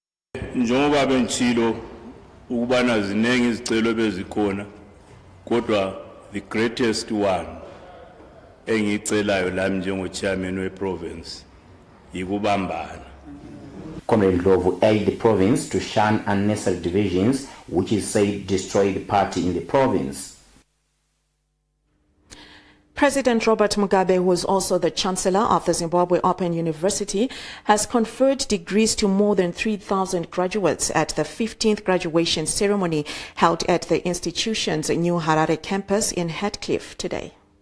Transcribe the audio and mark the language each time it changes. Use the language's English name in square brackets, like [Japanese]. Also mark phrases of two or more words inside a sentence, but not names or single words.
[North Ndebele] Njengoba benchilo ukubana zinengi izicelo bezikhona kodwa [English] the greatest one [North Ndebele] engicelayo lami njengo-chairman we-province yikubambana. [English] Comrade Ndlovu urged the province to shun unnecessary divisions, which is said destroy the party in the province. President Robert Mugabe, who is also the Chancellor of the Zimbabwe Open University, has conferred degrees to more than 3,000 graduates at the 15th graduation ceremony held at the institution's new Harare campus in Heathcliff today.